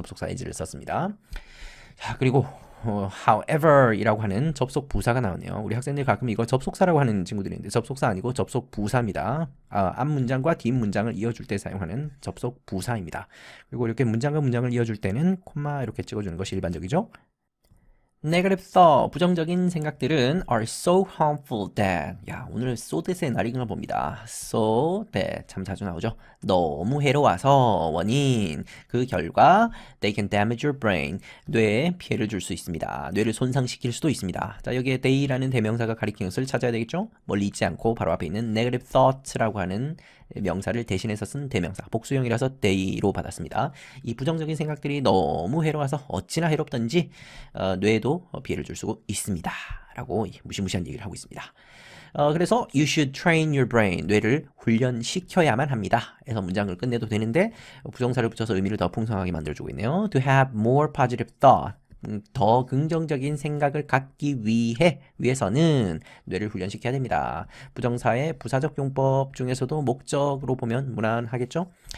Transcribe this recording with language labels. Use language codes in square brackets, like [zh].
[ko] 접속사 as를 썼습니다. 자, 그리고 however 이라고 하는 접속 부사가 나오네요. 우리 학생들 가끔 이거 접속사라고 하는 친구들이 있는데 접속사 아니고 접속 부사입니다. 앞 문장과 뒷 문장을 이어줄 때 사용하는 접속 부사입니다. 그리고 이렇게 문장과 문장을 이어줄 때는 콤마 이렇게 찍어주는 것이 일반적이죠. [en] Negative thought, [ko] 부정적인 생각들은 [en] are so harmful that [ko] 오늘 so that의 날인가 봅니다. so that 참 자주 나오죠. 너무 해로워서 원인 그 결과 [en] they can damage your brain [ko] 뇌에 피해를 줄 수 있습니다. 뇌를 손상시킬 수도 있습니다. 자 여기에 they라는 대명사가 가리키는 것을 찾아야 되겠죠. 멀리 있지 않고 바로 앞에 있는 negative thought라고 하는 명사를 대신해서 쓴 대명사 복수형이라서 they로 받았습니다. 이 부정적인 생각들이 너무 해로워서 어찌나 해롭던지 뇌에도 피해를 줄 수 있습니다 라고 무시무시한 얘기를 하고 있습니다. 그래서 [en] you should train your brain [ko] 뇌를 훈련시켜야만 합니다. 해서 문장을 끝내도 되는데 부정사를 붙여서 의미를 더 풍성하게 만들어주고 있네요. [en] to have more positive thought [ko] 더 긍정적인 생각을 갖기 위해서는 뇌를 훈련시켜야 됩니다. 부정사의 부사적 용법 중에서도 목적으로 보면 무난하겠죠?